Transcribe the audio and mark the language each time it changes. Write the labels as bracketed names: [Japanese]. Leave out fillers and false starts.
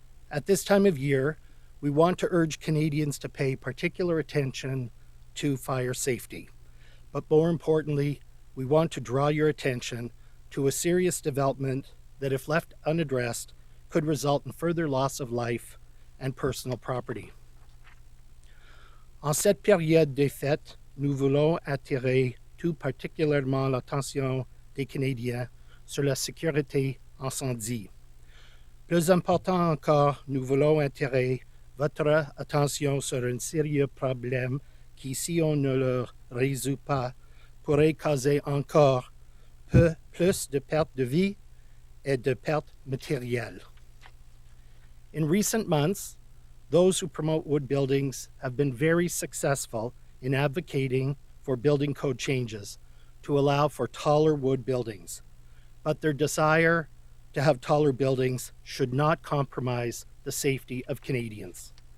[English] At this time of year, we want to urge Canadians to pay particular attention to fire safety. But more importantly, we want to draw your attention to a serious development that, if left unaddressed, could result in further loss of life and personal property. [French] En cette période des fêtes, nous voulons attirer tout particulièrement l'attention des Canadiens sur la sécurité incendie. Plus important encore, nous voulons attirer votre attention sur un sérieux problème qui, si on ne le résout pas, pourrait causer encore peu plus de pertes de vie et de pertes matérielles. [English] In recent months, those who promote wood buildings have been very successful in advocating for building code changes to allow for taller wood buildings. But their desire to have taller buildings should not compromise the safety of Canadians.